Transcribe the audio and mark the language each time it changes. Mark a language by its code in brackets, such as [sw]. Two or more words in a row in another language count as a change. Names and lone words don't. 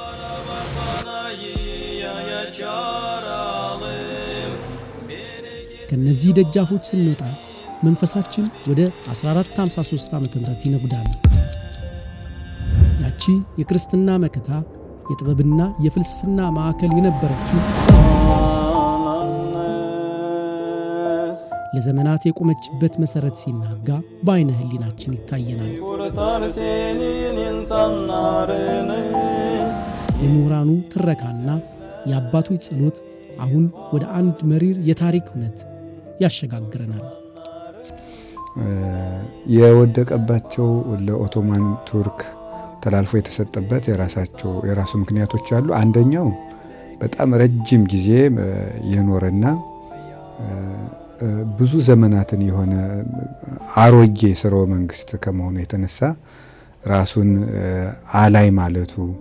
[am] ከነዚህ ደጃፎች ስንወጣ መንፈሳችን ወደ 1453 ዓመተ ምህረት ይነጉዳል። ያቺ የክርስትና መከታ የጥበብና የፍልስፍና ማዕከል የነበረችው ለዘመናት የቆመችበት መሰረት ሲናጋ በአይነ ህሊናችን ይታየናል። [tr] Kurtar senin insanlarını. [am] የምሁራኑ ትረካና የአባቶች ጸሎት አሁን ወደ አንድ መሪር የታሪክ እውነት ያሸጋግረናል። የወደቀባቸው ለኦቶማን ቱርክ ተላልፎ የተሰጠበት የራሱ ምክንያቶች አሉ። አንደኛው በጣም ረጅም ጊዜ የኖረና ብዙ ዘመናትን የሆነ አሮጌ ስርወ መንግስት ከመሆኑ የተነሳ ራሱን አላይ ማለቱ